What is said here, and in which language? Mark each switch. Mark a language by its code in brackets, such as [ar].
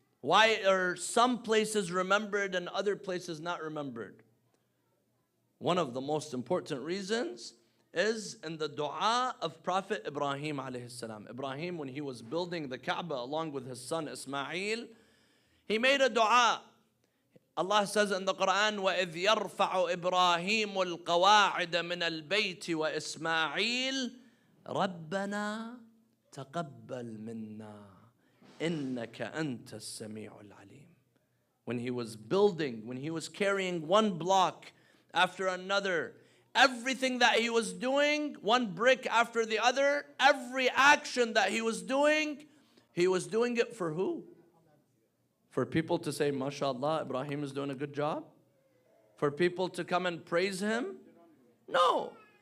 [en] Why are some places remembered and other places not remembered? One of the most important reasons is in the dua of Prophet Ibrahim alayhi salam. Ibrahim, when he was building the Kaaba along with his son Ismail, he made a dua. Allah says in the Quran, [ar] وَإِذْ يَرْفَعُ إِبْرَاهِيمُ الْقَوَاعِدَ مِنَ الْبَيْتِ وَإِسْمَاعِيلُ رَبَّنَا تَقَبَّلْ مِنَّا إِنَّكَ أَنْتَ السَّمِيعُ الْعَلِيمُ. [en] When he was building, when he was carrying one block after another, everything that he was doing, one brick after the other, every action that he was doing it for who? For people to say, MashaAllah, Ibrahim is doing a good job? For people to come and praise him? No.